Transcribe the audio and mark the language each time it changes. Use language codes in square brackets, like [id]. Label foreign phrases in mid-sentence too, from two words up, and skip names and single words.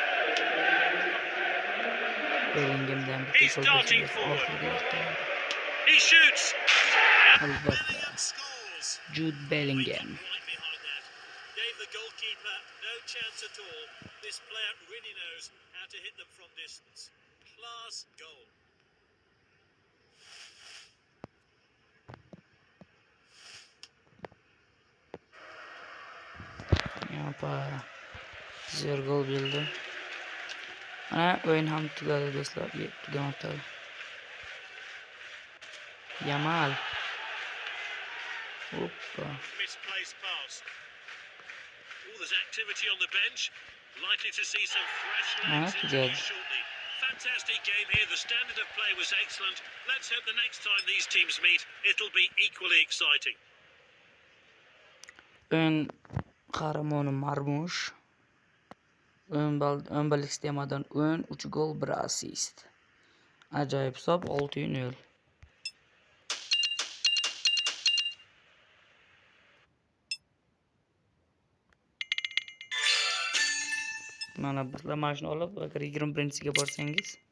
[en] He's darting forward. He shoots. And Bellingham scores. Jude Bellingham. Right behind that. Gave the goalkeeper no chance at all. This player really knows how to hit them from distance. Class goal. [uz] Zo'r gol bo'ldi. Mana o'yin ham tugadi do'stlar. Tugamabdi. Yamal. Hoppa. [en] Misplaced pass. Oh, there's activity on the bench. Likely to see some fresh legs introduced shortly. Fantastic game here. The standard of play was excellent. Let's hope the next time these teams meet, it'll be equally exciting. [uz] O'yin qahramoni Marmush. 10 ballik sistemadan 3 gol, 1 assist. Ajoyib hisob 6-0. Mana bizlar mana shuni olib, agar 21-siga borsangiz.